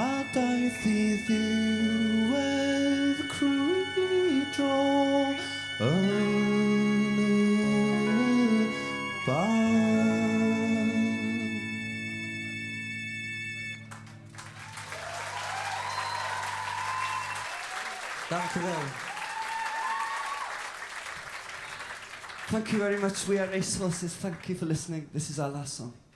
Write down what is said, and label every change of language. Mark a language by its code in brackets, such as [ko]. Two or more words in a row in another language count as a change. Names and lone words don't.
[cy] daeth I ddiwedd crwydro yn y ban. [nl] Dank u wel. [en] Thank you very much. We are Racehorses. Thank you for listening. This is our last song.